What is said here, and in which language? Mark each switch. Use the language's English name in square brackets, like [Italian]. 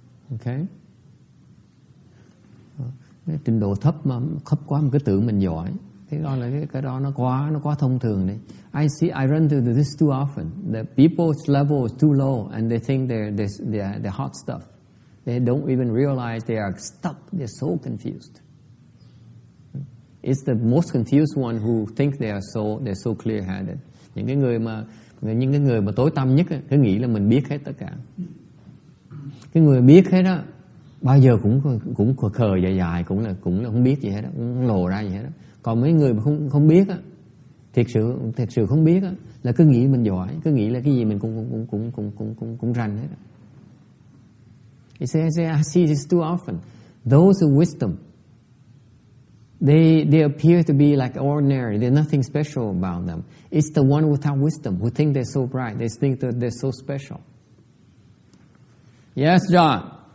[Vietnamese] Ok, cái trình độ thấp quá mà cứ tưởng mình giỏi, thế đó là cái đó nó quá thông thường đấy. [English] I run into this too often. The people's level is too low and they think they're hot stuff. They don't even realize they are stuck. They're so confused. It's the most confused one who think they're so clear-headed. [Vietnamese] Những cái người mà tối tăm nhất cứ nghĩ là mình biết hết tất cả. Cái người biết hết đó bao giờ cũng khờ dài cũng là không biết gì hết đó, không lồ ra gì hết đó. Còn mấy người mà không biết á, thiệt sự không biết á, là cứ nghĩ mình giỏi, cứ nghĩ là cái gì mình cũng rành hết. [English] He says, I see this too often. Those who wisdom, they appear to be like ordinary. There's nothing special about them. It's the one without wisdom who think they're so bright. They think that they're so special. Yes, John.